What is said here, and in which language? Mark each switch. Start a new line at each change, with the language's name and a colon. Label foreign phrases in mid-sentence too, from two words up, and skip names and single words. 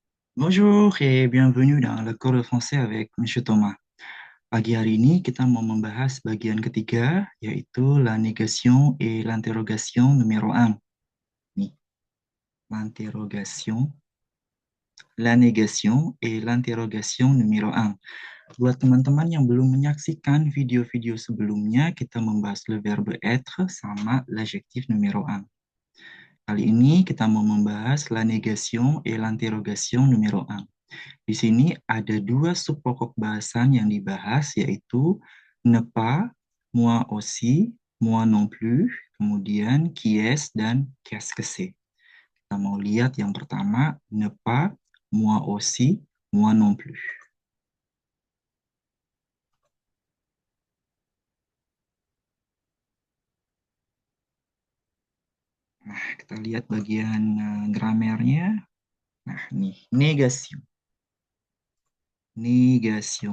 French: Bonjour et bienvenue dans le cours de français avec Monsieur Thomas.
Indonesian: Pagi hari ini kita mau membahas bagian ketiga, yaitu
French: la négation et l'interrogation numéro 1. Nih, l'interrogation, la négation et l'interrogation numéro 1.
Indonesian: Buat teman-teman yang belum menyaksikan video-video sebelumnya, kita membahas
French: le verbe être
Indonesian: sama
French: l'adjectif numéro 1.
Indonesian: Kali ini kita mau membahas
French: la négation et l'interrogation numéro 1.
Indonesian: Di sini ada dua subpokok bahasan yang dibahas, yaitu
French: ne pas, moi aussi, moi non plus,
Indonesian: kemudian
French: qui est
Indonesian: dan
French: qu'est-ce que c'est.
Indonesian: Kita mau lihat yang pertama,
French: ne pas, moi aussi, moi non plus.
Indonesian: Nah, kita lihat bagian gramernya. Nah, nih, negation. Negation.